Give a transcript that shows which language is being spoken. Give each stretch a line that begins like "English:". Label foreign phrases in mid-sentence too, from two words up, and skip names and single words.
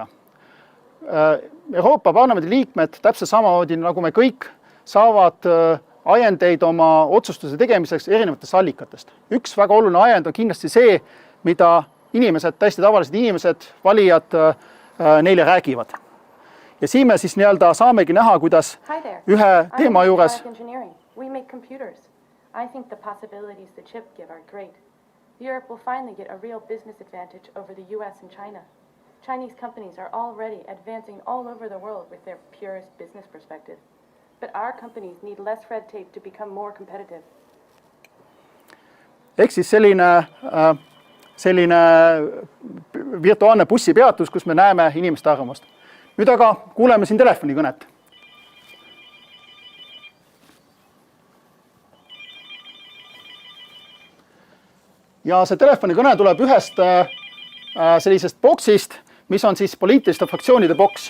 Estonian: Euroopa Parlamendi liikmed, täpselt samamoodi nagu me kõik, saavad ajendeid oma otsustuse tegemiseks erinevatest allikatest. Üks väga oluline ajend on kindlasti see, mida inimesed, täiesti tavalised inimesed, valijad neile räägivad. Ja siin me siis nii-öelda saamegi näha, kuidas ühe teema juures
English: I think the possibilities the chip give are great. Europe will finally get a real business advantage over the US and China. Chinese companies are already advancing all over the world with their purest business perspective. But our companies need less red tape to become more competitive.
Estonian: Ehk siis selline virtuaalne bussipeatus, kus me näeme inimeste arvamust. Nüüd aga kuuleme siin telefonikõnet. Ja see telefonikõne tuleb ühest sellisest boksist, mis on siis poliitiliste fraktsioonide boks.